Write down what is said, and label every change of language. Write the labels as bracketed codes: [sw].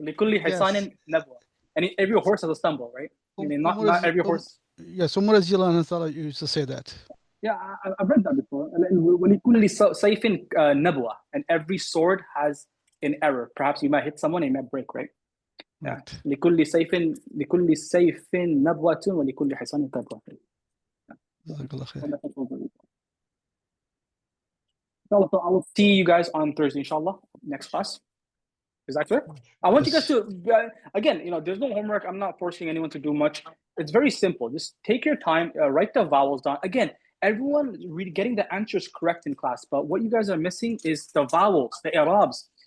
[ar] لكل حصان نبوة. [en] And every horse has a stumble, right? I mean, not every horse. Yes, Umar used to say that. Yeah, I've read that before. [ar] ولكل سيف نبوة. [en] And every sword has an error. Perhaps you might hit someone and you might break, right? Yeah. Right. [ar] لكل سيف نبوة ولكل حصان كبوة. جزاك الله خير. [en] So I will see you guys on Thursday, inshallah, next class. Is that clear? I want you guys to, again, there's no homework. I'm not forcing anyone to do much. It's very simple. Just take your time, write the vowels down. Again, everyone getting the answers correct in class, but what you guys are missing is the vowels, the i'rabs.